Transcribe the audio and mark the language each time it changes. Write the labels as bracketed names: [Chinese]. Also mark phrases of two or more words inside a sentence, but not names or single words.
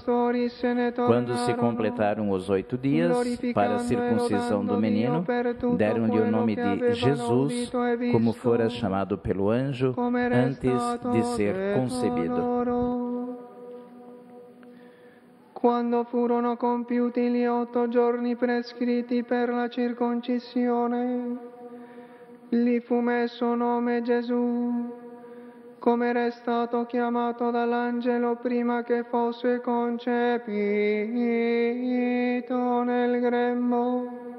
[Portuguese] Quando se completaram os 8 dias para a circuncisão do menino, deram-lhe o nome de Jesus, como fora chamado pelo anjo antes de ser concebido. [Italian] Quando furono compiuti gli 8 giorni prescritti per la circoncisione, gli fu messo nome Gesù, come era stato chiamato dall'angelo prima che fosse concepito nel grembo.